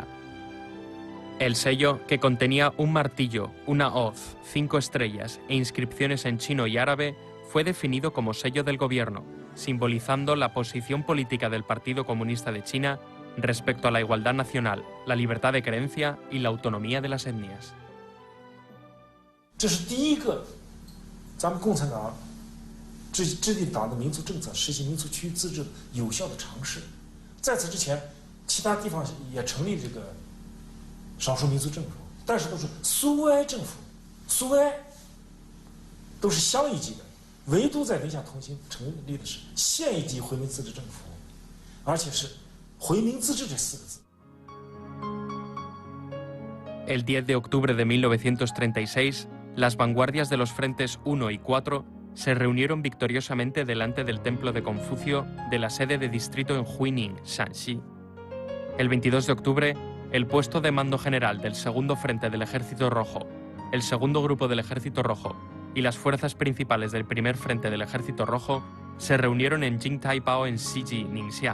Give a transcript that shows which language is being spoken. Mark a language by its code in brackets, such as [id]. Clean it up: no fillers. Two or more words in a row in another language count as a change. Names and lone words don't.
[es] El sello, que contenía un martillo, una hoz, 5 estrellas e inscripciones en chino y árabe, fue definido como sello del gobierno, simbolizando la posición política del Partido Comunista de China respecto a la igualdad nacional, la libertad de creencia y la autonomía de las etnias. [zh] 这是第一个咱们共产党制定党的民族政策、实行民族区域自治的有效的尝试。在此之前，其他地方也成立这个少数民族政府，但是都是苏维埃政府，苏维埃都是乡一级的，唯独在宁夏同心成立的是县一级回民自治政府，而且是回民自治这4个字。 [es] El 10 de octubre de 1936, las vanguardias de los frentes 1 y 4 se reunieron victoriosamente delante del templo de Confucio de la sede de distrito en Huining, Shanxi. El 22 de octubre, el puesto de mando general del segundo frente del Ejército Rojo, el segundo grupo del Ejército Rojo y las fuerzas principales del primer frente del Ejército Rojo se reunieron en Jingtaipao en Shiji, Ningxia.